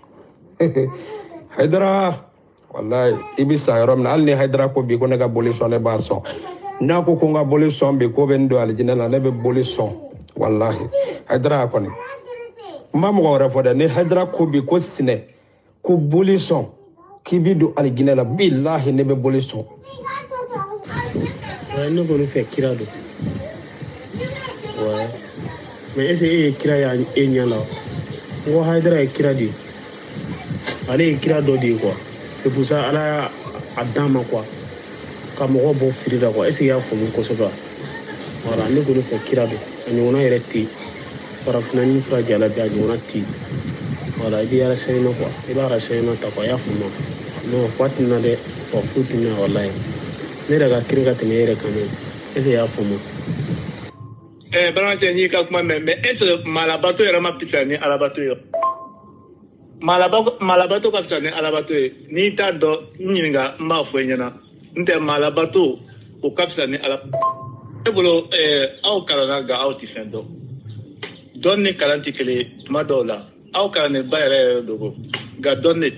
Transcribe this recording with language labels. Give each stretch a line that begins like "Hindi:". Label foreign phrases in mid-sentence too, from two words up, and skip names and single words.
Bambara: Haidara wallahi i bɛ sa yɔrɔ min na hali ni Haidara ko bi ko ne ka boli sɔn ne b'a sɔn n'a ko n ka boli sɔn bi ko bɛ n don alijinɛ la ne bɛ boli sɔn wallahi Haidara kɔni n ma mɔgɔ wɛrɛ fɔ dɛ ni Haidara ko bi ko sinɛ ko boli sɔn k'i bɛ don alijinɛ la billahi ne bɛ boli sɔn. Ne kɔni fɛ kira don
French: ouais mais est-ce que
Bambara: e ye kira y'a e ɲɛ la n ko Haidara ye kira de ye ale ye kira dɔ de ye
French: quoi c'est pour ça
Bambara: ala y'a d'an ma quoi ka mɔgɔ bɔ fili la quoi
French: est-ce que
Bambara: i y'a faamu kosɛbɛ voilà ne kɔni fɛ kira don a ɲɔgɔnna yɛrɛ tɛ yen farafinna ni fura jala bɛ a ɲɔgɔnna tɛ yen voilà i bɛ
French: renseignement quoi
Bambara: i b'a renseignement ta quoi i y'a faamu non fa tɛ na dɛ fa foyi tɛ na walayi ne yɛrɛ ka kirin ka tɛmɛ e yɛrɛ kan dɛ
French: est-ce que
Bambara: i y'a faamu balimakɛ n'i ka kuma mɛn
French: mais est-ce que
Bambara: malabato yɛrɛ ma fisa ni alabato ye malabato ka fisa ni alabato ye n'i t'a dɔn n ɲininka n b'a fɔ i ɲɛna n tɛ malabato o ka fisa ni alabato ne bolo aw kalanna nka aw tɛ fɛn dɔn dɔn ni kalan tɛ kelen ye tuma dɔw la aw kalannenba yɛrɛ yɛrɛ dogo nka dɔn de